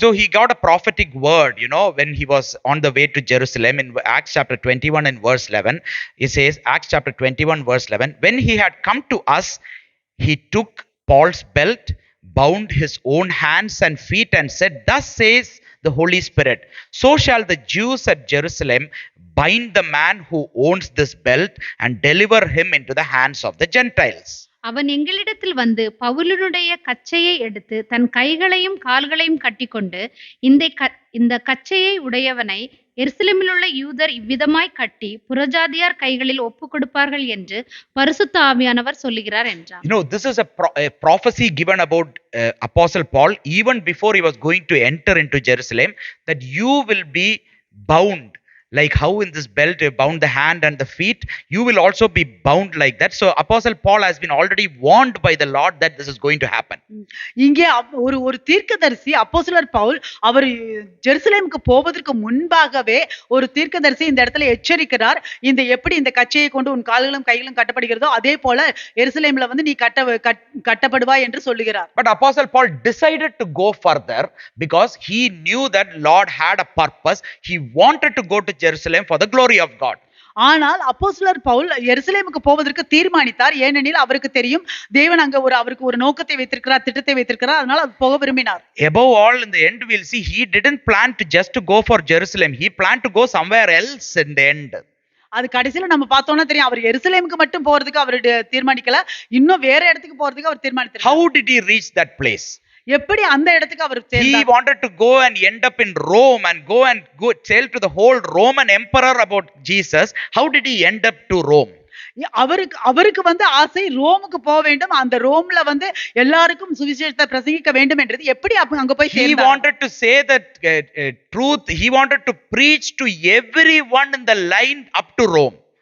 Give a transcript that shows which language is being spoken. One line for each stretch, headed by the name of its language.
English: So he got a prophetic word, when he was on the way to Jerusalem. In Acts chapter 21 and verse 11, it says, Acts chapter 21 verse 11, when he had come to us, he took Paul's belt, bound his own hands and feet, and said, thus says the Holy Spirit, so shall the Jews at Jerusalem bind the man who owns this belt and deliver him into the hands of the Gentiles.
Tamil: அவன் எங்களிடத்தில் பவுலினுடைய கச்சையை எடுத்து தன் கைகளையும் கால்களையும் கட்டிக்கொண்டு இந்த கச்சையை உடையவனை எருசலேமில் உள்ள யூதர் இவ்விதமாய் கட்டி புறஜாதியார் கைகளில் ஒப்பு கொடுப்பார்கள் என்று பரிசுத்த ஆவியானவர் சொல்லுகிறார் என்றார்.
English: This is a prophecy given about Apostle Paul even before he was going to enter into Jerusalem, that you will be bound like how in this belt you bound the hand and the feet, you will also be bound like that. So Apostle Paul has been already warned by the Lord that this is going to happen.
Tamil: இங்கே ஒரு ஒரு தீர்க்கதரிசி அப்போஸ்தலர் பவுல் அவர் ஜெருசலேமுக்கு போவதற்கு முன்பாகவே ஒரு தீர்க்கதரிசி இந்த இடத்துல எச்சரிக்கிறார். இந்த எப்படி இந்த கச்சையை கொண்டு உன் கால்களும் கைகளும் கட்டப்படுகிறதோ அதே போல எருசலேம்ல வந்து நீ கட்டப்படுவாய் என்று சொல்லுகிறார்.
English: But Apostle Paul decided to go further because he knew that Lord had a purpose. He wanted to go to Jerusalem for the glory of God.
Tamil: ஆனால் அப்போஸ்தலர் பவுல் எருசலேமுக்கு போவதற்கு தீர்மானித்தார். ஏனெனில் அவருக்கு தெரியும் தேவன் அங்க அவருக்கு ஒரு நோக்கத்தை வைத்திருக்கிறார், திட்டத்தை வைத்திருக்கிறார். அதனால அது போக விரும்பினார்.
English: Above all, in the end we'll see he didn't plan to just to go for Jerusalem. He planned to go somewhere else in the end.
Tamil: அது கடைசியில நம்ம பார்த்தோம்னா தெரியும் அவர் எருசலேமுக்கு மட்டும் போறதுக்கு அவர் தீர்மானிக்கல, இன்னும் வேற இடத்துக்கு போறதுக்கு அவர் தீர்மானித்தார்.
English: How did he reach that place?
Tamil: எப்படி அந்த இடத்துக்கு அவர்
English: He wanted to go and end up in Rome and go tell to the whole Roman emperor about Jesus. How did he end up to Rome?
Tamil: அவருக்கு வந்து ஆசை ரோமுக்கு போக வேண்டும், அந்த ரோம்ல வந்து எல்லாருக்கும் சுவிசேஷத்தை பிரசங்கிக்க வேண்டும் என்றது. எப்படி அங்க போய்
English: he wanted to say that truth. He wanted to preach to everyone in the line up to Rome.